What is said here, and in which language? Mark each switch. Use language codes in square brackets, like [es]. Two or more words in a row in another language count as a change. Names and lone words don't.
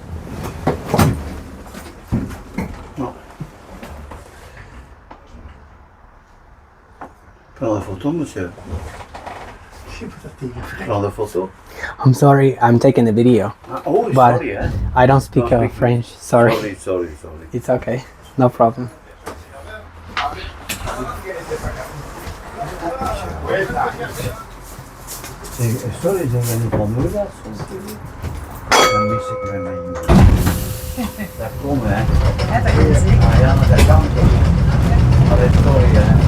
[nl] Nou. Prends een foto, [fr] monsieur. [nl] Prends een foto. [en] I'm sorry, I'm taking the video. Oh, But [nl] sorry, hè. [en] I don't speak French. Sorry. Sorry. It's okay. No problem. Sorry, [nl] zijn we niet van Noordas? Dan mis ik mijn... Daar komen, hè. Ja, dat is zeker. Ja, maar dat kan toch. [it] la storia,